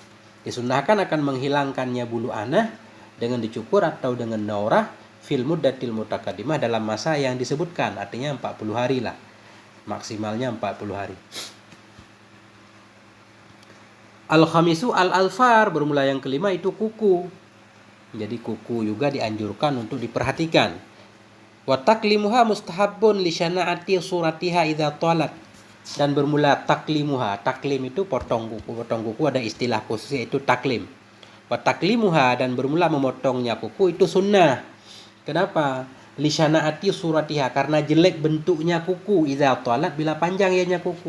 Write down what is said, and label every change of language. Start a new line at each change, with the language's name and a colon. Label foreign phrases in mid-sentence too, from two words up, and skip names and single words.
Indonesian: Disunnahkan akan menghilangkannya bulu anah dengan dicukur atau dengan
Arabic: نورة في المدة المتقدمة,
Indonesian: dalam masa yang disebutkan, artinya 40 hari lah. Maksimalnya 40 hari.
Arabic: الخامس الأظفار.
Indonesian: Bermula yang kelima itu kuku. Jadi kuku juga dianjurkan untuk diperhatikan.
Arabic: وتقليمها مستحب لشناعة صورتها إذا طالت.
Indonesian: Dan bermula taklimuha. Taklim itu potong kuku. Potong kuku ada istilah khusus yaitu taklim.
Arabic: وتقليمها
Indonesian: dan bermula memotongnya kuku itu sunnah. Kenapa?
Arabic: لشناعة صورتها
Indonesian: karena jelek bentuknya kuku
Arabic: إذا طالت
Indonesian: bila panjang ianya kuku.